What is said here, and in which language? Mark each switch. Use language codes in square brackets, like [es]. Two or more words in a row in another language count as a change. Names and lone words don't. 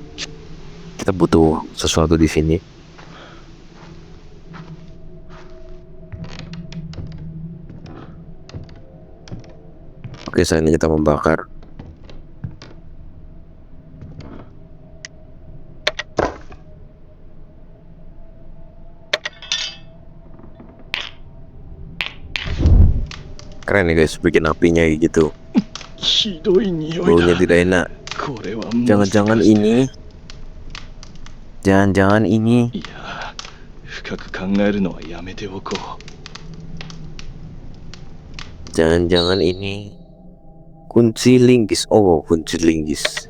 [id] Kita butuh sesuatu di sini. Oke, saat ini kita membakar. Keren nih guys, bikin apinya gitu. [ja] ひどい匂い [id] Baunya [ja] だ [id] tidak enak. [ja] これはもし [id] Jangan-jangan [ja] かして [id] ini. Jangan-jangan ini. [ja] いや深く考えるのはやめておこう [id] Jangan-jangan ini kunci linggis. Oh, kunci linggis.